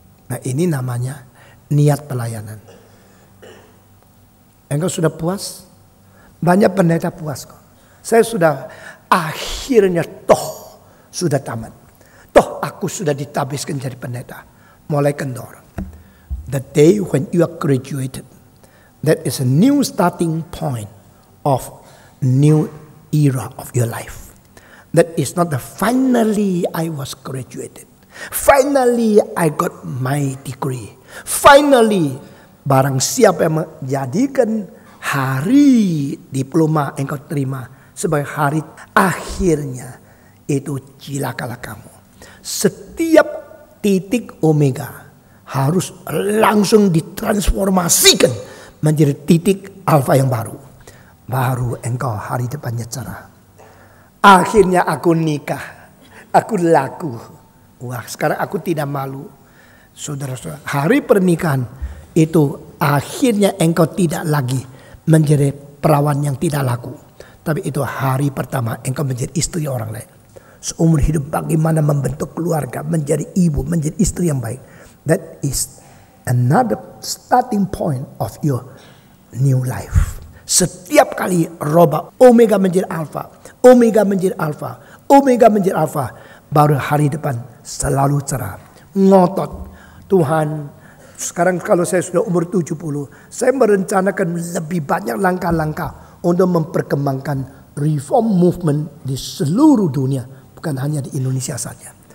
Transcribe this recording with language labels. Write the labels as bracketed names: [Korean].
[Indonesian] Nah ini namanya niat pelayanan. Engkau sudah puas? Banyak pendeta puas kok. Saya sudah akhirnya sudah tamat. Aku sudah ditabiskan jadi pendeta. Mulai kendor. [English] The day when you are graduated, that is a new starting point of new era of your life. That is not the finally I was graduated. Finally I got my degree. [Indonesian] Finally barang siapa yang menjadikan hari diploma engkau terima sebagai hari akhirnya, itu cilakalah kamu. Setiap titik omega harus langsung ditransformasikan menjadi titik alfa yang baru. Baru engkau hari depannya cerah. Akhirnya aku nikah. Aku laku. Wah, sekarang aku tidak malu. Saudara-saudara, hari pernikahan itu akhirnya engkau tidak lagi menjadi perawan yang tidak laku. Tapi itu hari pertama engkau menjadi istri orang lain. Seumur hidup bagaimana membentuk keluarga, menjadi ibu, menjadi istri yang baik. [English] That is another starting point of your new life. [Indonesian] Setiap kali roba omega menjadi alfa, omega menjadi alfa, omega menjadi alfa, baru hari depan selalu cerah. Ngotot. Tuhan, sekarang kalau saya sudah umur 70, saya merencanakan lebih banyak langkah-langkah untuk memperkembangkan reform movement di seluruh dunia, bukan hanya di Indonesia saja.